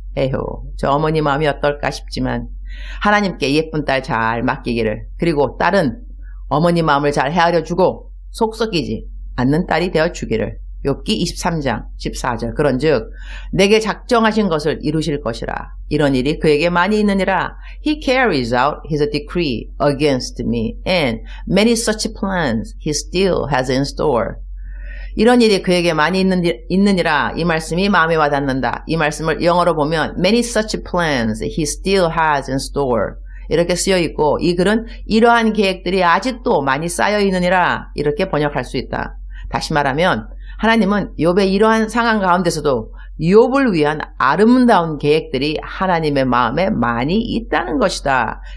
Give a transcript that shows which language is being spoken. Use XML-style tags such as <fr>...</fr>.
<ko>에휴, 저 어머니 마음이 어떨까 싶지만 하나님께 예쁜 딸 잘 맡기기를, 그리고 딸은 어머니 마음을 잘 헤아려 주고 속 썩이지 않는 딸이 되어 주기를. 욥기 23장 14절. 그런즉 내게 작정하신 것을 이루실 것이라. 이런 일이 그에게 많이 있느니라.</ko> <en>He carries out his decree against me, and many such plans he still has in store.</en> <ko>이런 일이 그에게 많이 있느니라. 이 말씀이 마음에 와닿는다. 이 말씀을 영어로 보면</ko> <en>many such plans he still has in store</en> <ko>이렇게 쓰여 있고, 이 글은 이러한 계획들이 아직도 많이 쌓여 있느니라 이렇게 번역할 수 있다. 다시 말하면 하나님은 욥의 이러한 상황 가운데서도 욥을 위한 아름다운 계획들이 하나님의 마음에 많이 있다는 것이다.</ko>